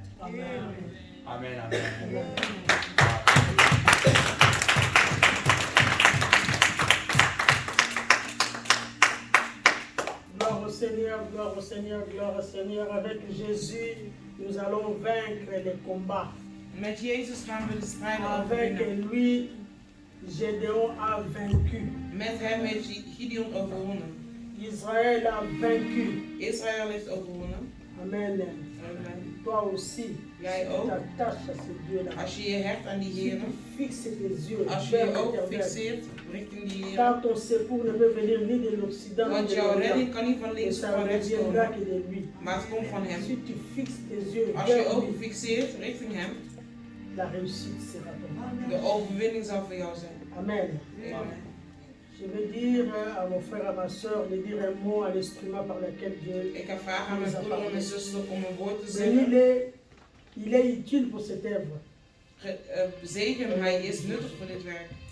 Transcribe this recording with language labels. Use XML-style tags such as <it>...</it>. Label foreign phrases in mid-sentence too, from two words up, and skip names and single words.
<fr>Amen. Amen. Amen. Amen. Gloire au Seigneur, gloire au Seigneur, gloire au Seigneur. Avec Jésus, nous allons vaincre les combats.</fr> <nl>Met Jezus gaan we de strijd</nl> <fr>Avec</fr> <nl>overwinnen.</nl> <fr>lui, Gédéon a vaincu.</fr> <nl>Met hem heeft Gideon overwonnen.</nl> <fr>Israël a vaincu.</fr> <nl>Israël heeft overwonnen.</nl> <fr>Amen.</fr> <nl>Amen.</nl> <fr>Toi aussi,</fr> <nl>Jij</nl> <fr>tu</fr> <nl>ook.</nl> <fr>t'attaches à ce Dieu-là.</fr> <nl>Als je je hecht aan die</nl> <fr>Si</fr> <nl>Heer.</nl> <fr>tu fixes tes yeux</fr> <nl>Als je</nl> <fr>vers</fr> <nl>je ook</nl> <fr>l'Éternel,</fr> <nl>fixeert richting die Heer.</nl> <fr>car ton secours ne peut venir ni de l'Occident ni</fr> <nl>Want</nl> <fr>de</fr> <nl>jouw redding</nl> <fr>l'Orient.</fr> <nl>kan niet van</nl> <fr>Et</fr> <nl>links of</nl> <fr>ça</fr> <nl>van</nl> <fr>ne</fr> <nl>rechts</nl> <fr>viendra</fr> <nl>komen.</nl> <fr>que de lui.</fr> <nl>Maar het komt van hem.</nl> <fr>Si tu fixes tes yeux</fr> <nl>Als je je</nl> <fr>vers</fr> <nl>ogen</nl> <fr>lui,</fr> <nl>fixeert richting hem.</nl> <fr>la réussite sera ton.</fr> <nl>De overwinning zal voor jou zijn.</nl> <fr>Amen.</fr> <nl>Amen.</nl> <fr>Je vais dire à mon frère, à ma soeur, de dire un mot à l'instrument par lequel Dieu</fr> <nl>Ik ga vragen aan mijn broeder en mijn zuster om een woord te</nl> <fr>bénit.</fr> <nl>zeggen.</nl> <fr>Il est utile pour cette œuvre.</fr> <nl>Zegen hem, hij is nuttig voor dit werk.</nl>